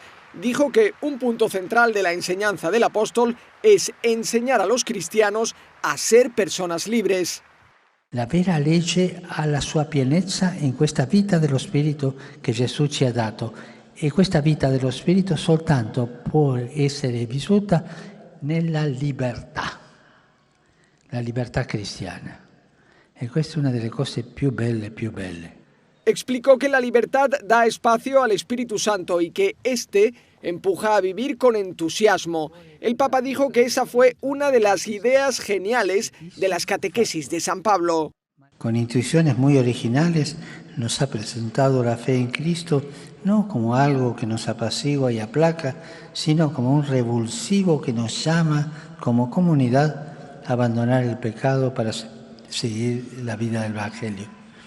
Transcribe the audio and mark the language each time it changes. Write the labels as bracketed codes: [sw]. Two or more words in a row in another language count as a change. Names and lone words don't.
[es] Dijo que un punto central de la enseñanza del apóstol es enseñar a los cristianos a ser personas libres. [it] La vera legge ha la sua pienezza in questa vita dello Spirito che Gesù ci ha dato E questa vita dello Spirito soltanto può essere vissuta nella libertà, la libertà cristiana. E questa è una delle cose più belle, più belle. [es] Explicó que la libertad da espacio al Espíritu Santo y que éste empuja a vivir con entusiasmo. El Papa dijo que esa fue una de las ideas geniales de las catequesis de San Pablo. Con intuiciones muy originales nos ha presentado la fe en Cristo no como algo que nos apacigua y aplaca, sino como un revulsivo que nos llama como comunidad a abandonar el pecado para seguir la vida del Evangelio.